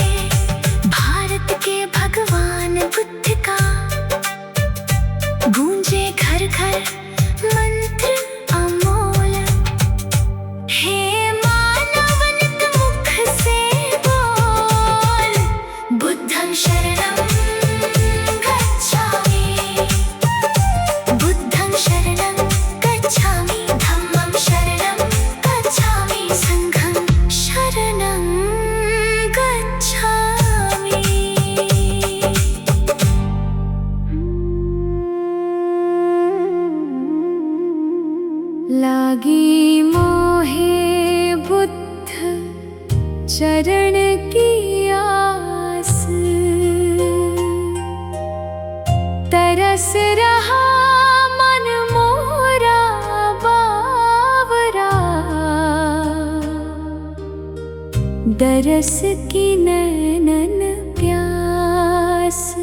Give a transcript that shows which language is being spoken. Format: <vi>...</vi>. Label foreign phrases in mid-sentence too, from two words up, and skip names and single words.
<hi>भारत के भगवान बुद्ध का गूंजे घर घर मंत्र अमोल। हे मानव नित मुख से बोल,</hi> <pi>बुद्धं शरणं गच्छामि। बुद्धं शरणं गच्छामि, धम्मं शरणं गच्छामि, संघं शरणं गच्छामि।</pi> <hi>लागी मोहे बुद्ध चरण की आस। तरस रहा मन मोरा बावरा, दरस की नैनन प्यास।</hi>